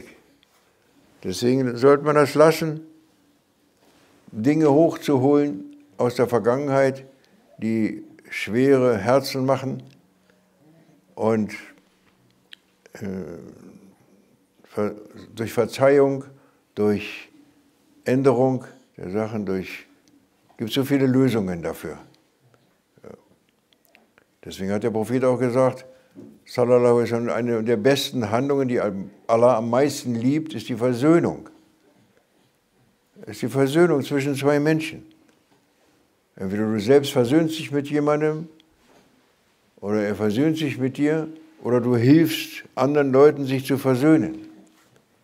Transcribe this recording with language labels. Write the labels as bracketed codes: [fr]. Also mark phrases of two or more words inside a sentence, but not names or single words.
[de] Deswegen sollte man das lassen, Dinge hochzuholen aus der Vergangenheit, die schwere Herzen machen und durch Verzeihung, durch Änderung der Sachen, gibt es so viele Lösungen dafür. Ja. Deswegen hat der Prophet auch gesagt, [ar] صلى الله عليه وسلم, [de] eine der besten Handlungen, die Allah am meisten liebt, ist die Versöhnung. Es ist die Versöhnung zwischen zwei Menschen. Entweder du selbst versöhnst dich mit jemandem oder er versöhnt sich mit dir oder du hilfst anderen Leuten, sich zu versöhnen.